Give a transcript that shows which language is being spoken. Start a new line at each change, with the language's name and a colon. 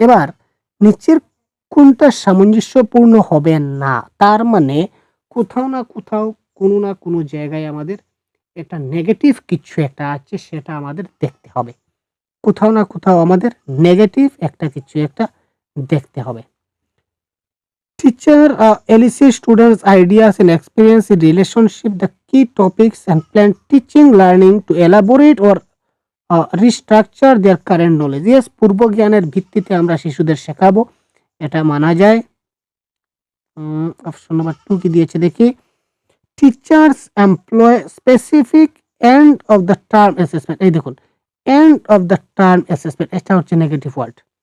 Bangla: এবার নিচের কোনটা সামঞ্জস্যপূর্ণ হবে না, তার মানে কোথাও না কোথাও কোনো না কোনো জায়গায় আমাদের একটা নেগেটিভ কিছু একটা আছে, সেটা আমাদের দেখতে হবে। কোথাও না কোথাও আমাদের নেগেটিভ একটা কিছু একটা দেখতে হবে।
English: Teacher elicit students ideas and experience in relationship the key topics and plan teaching learning to elaborate or restructure their current knowledge.
Bangla: Yes, পূর্ব জ্ঞানের ভিত্তিতে আমরা শিশুদের শেখাবো, এটা মানা যায়। অপশন নাম্বার 2 কি দিয়েছে দেখি।
English: Teachers employ specific end of the term assessment.
Bangla: এই দেখুন, end of the term assessment, এটা হচ্ছে নেগেটিভ ওয়ার্ড।